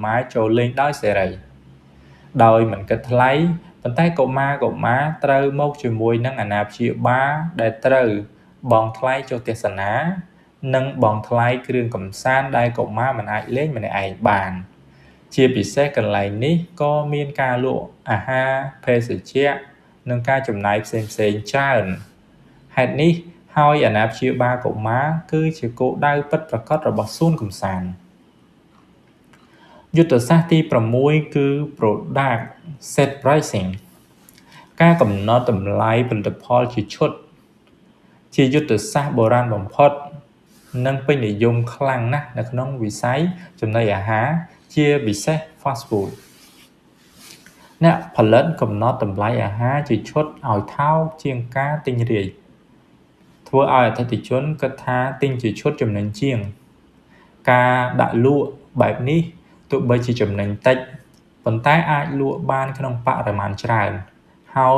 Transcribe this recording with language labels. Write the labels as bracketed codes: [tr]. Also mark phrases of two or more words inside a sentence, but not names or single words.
[km] មារចូលលេងដោយសេរីដោយមិនគិតថ្លៃប៉ុន្តែកុមារត្រូវមកជាមួយនឹងអាណាព្យាបាលដែលត្រូវបង់ថ្លៃចុះទស្សនានិងបង់ថ្លៃគ្រឿងកម្សាន្តដែលកុមារមិនអាចលេងម្នាក់ឯងបានជាពិសេសកន្លែងនេះក៏មានការលក់អាហារភេសជ្ជៈនិងការចំណាយផ្សេងច្រើនហេតុនេះហើយអាណាព្យាបាលកុមារគឺជាគោលដៅពិតប្រាកដរបស់សួនកម្សាន្ត យុទ្ធសាស្ត្រទី6គឺ [en] product set pricing [km] ការកំណត់តម្លៃផលិតផលជាឈុតជាយុទ្ធសាស្ត្របុរាណបំផុតនិងពេញនិយមខ្លាំងណាស់នៅក្នុងវិស័យចំណីអាហារជា ពិសេស [en] fast food [km] អ្នកផលិតកំណត់តម្លៃអាហារជាឈុតឲ្យថោកជាងការទិញរាយធ្វើឲ្យអតិថិជនគិតថាទិញជាឈុតចំណេញជា ងការដាក់លក់បែបនេះទោះបីជាចំណេញតិចប៉ុន្តែអាចលក់បានក្នុងបរិមាណច្រើនហើយ